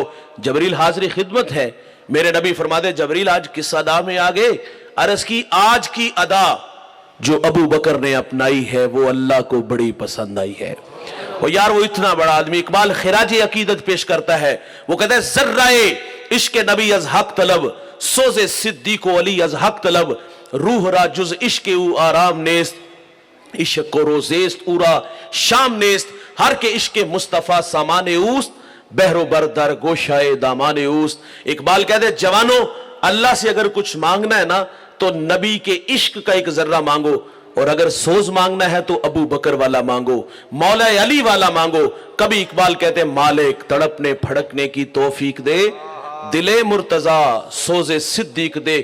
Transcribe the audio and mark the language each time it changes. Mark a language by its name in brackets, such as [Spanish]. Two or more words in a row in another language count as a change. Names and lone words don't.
[Urdu] جبریل حاضر خدمت ہے، میرے نبی فرماتے جبریل آج کس ادا میں آگے؟ عرض کی آج کی ادا جو ابو بکر نے اپنائی ہے وہ اللہ کو بڑی پسند آئی ہے۔ وہ یار وہ اتنا بڑا آدمی، اقبال خراج عقیدت پیش کرتا ہے، وہ کہتا ہے [Persian] ذرہ عشق نبی از حق طلب، سوز صدیق و علی از حق طلب، روح را جز عشق او آرام نیست، عشق و روزیست او را شام نیست، ہر کے عشق مصطفیٰ سامان اوست، بحر و بردر گوشائے دامان اوست۔ [Urdu] اقبال کہتے ہیں جوانوں اللہ سے اگر کچھ مانگنا ہے نا تو نبی کے عشق کا ایک ذرہ مانگو، اور اگر سوز مانگنا ہے تو ابو بکر والا مانگو، مولا علی والا مانگو۔ کبھی اقبال کہتے ہیں مالک تڑپنے پھڑکنے کی توفیق دے، دل مرتضی سوز صدیق دے۔